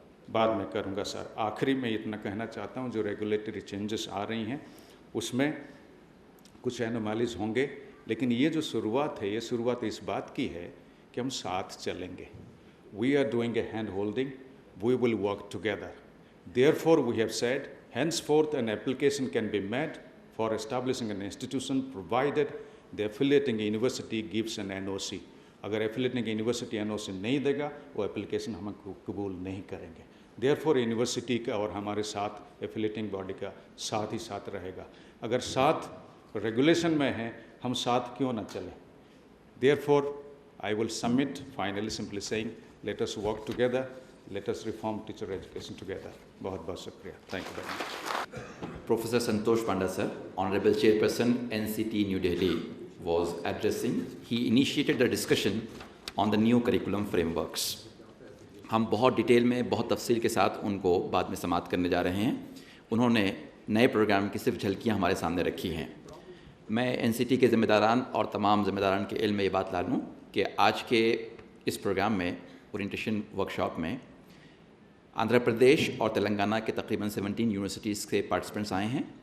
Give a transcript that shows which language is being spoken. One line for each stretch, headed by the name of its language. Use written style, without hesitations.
Hindi: बाद में करूँगा सर। आखिरी में इतना कहना चाहता हूँ, जो रेगुलेटरी चेंजेस आ रही हैं उसमें कुछ एनोमैलीज होंगे, लेकिन ये जो शुरुआत है, ये शुरुआत इस बात की है कि हम साथ चलेंगे.
English: We are doing a hand holding, we will work together. Therefore, we have said, henceforth an application can be made for establishing an institution provided the affiliating university gives an NOC.
Hindi: अगर affiliating university NOC नहीं देगा, वो application हम कबूल नहीं करेंगे. Therefore, university का और हमारे साथ affiliating body का साथ ही साथ रहेगा. अगर साथ regulation में है, हम साथ क्यों ना चलें?
English: Therefore, I will submit finally simply saying, let us work together. Let us reform teacher education together.
Hindi: बहुत बहुत शुक्रिया.
English: Thank you very much. Professor Santosh Panda sir, Honorable Chairperson NCT New Delhi was addressing. He initiated the discussion on the new curriculum frameworks.
Hindi: हम बहुत detail में, बहुत तफसील के साथ उनको बाद में समाप्त करने जा रहे हैं. उन्होंने नए प्रोग्राम की सिर्फ झलकियाँ हमारे सामने रखी हैं. मैं NCT के ज़िम्मेदारान और तमाम ज़िम्मेदारान के इल्म में ये बात ला लूँ कि आज के इस प्रोग्राम में, ओरिएंटेशन वर्कशॉप में, आंध्र प्रदेश और तेलंगाना के तकरीबन 17 यूनिवर्सिटीज़ के पार्टिसिपेंट्स आए हैं.